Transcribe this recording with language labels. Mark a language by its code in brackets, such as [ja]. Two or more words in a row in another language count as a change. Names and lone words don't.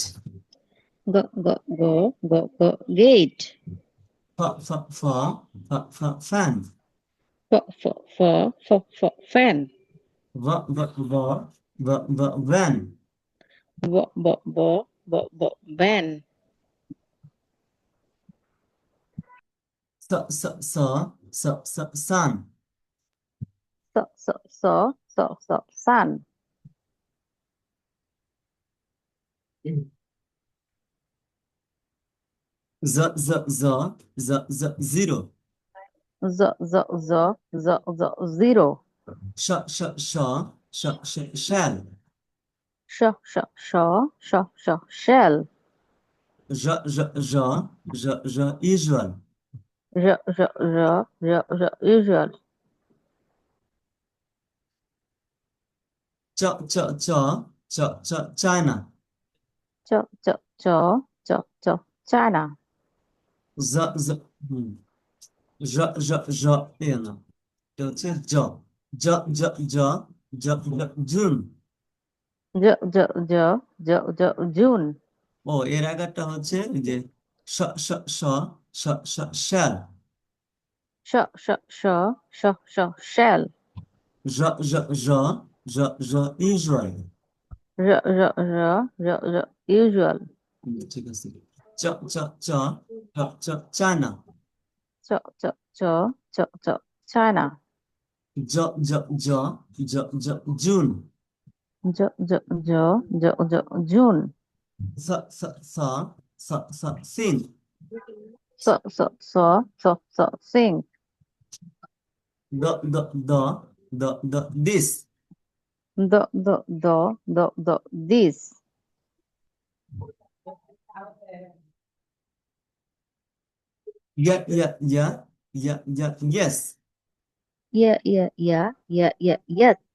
[en] G g g g g gate. ফ ফ ফ ফ ফ fan. F f f f f fan. v v v v v van. B b b b b van. s s s s s sun. S s s s s sun. z z z z z zero. Z z z z z zero. sh sh sh sh sh shell. Sh sh sh sh sh shell. j j j j j usual. R r r r r usual. ch ch ch ch ch China. Ch ch ch ch ch China. z z [bn] হুম, [en] j j j [bn] এ না, এটা হচ্ছে [en] j j j j j j June. J j j j j June. [bn] ও, এর আগেরটা হচ্ছে এই যে [en] s s s s s shell. Sh sh sh sh sh shell. j j j j j usual। R r r r r usual. [bn] ঠিক আছে। [en] ch ch ch ch ch China. Ch ch ch ch ch China. j j j j j June. J j j j j June. s s s s s sin. S s s s s sing. d d d d d this. D d d d d this. yeah yeah yeah yeah yeah yes. Yeah yeah yeah yeah yeah yes.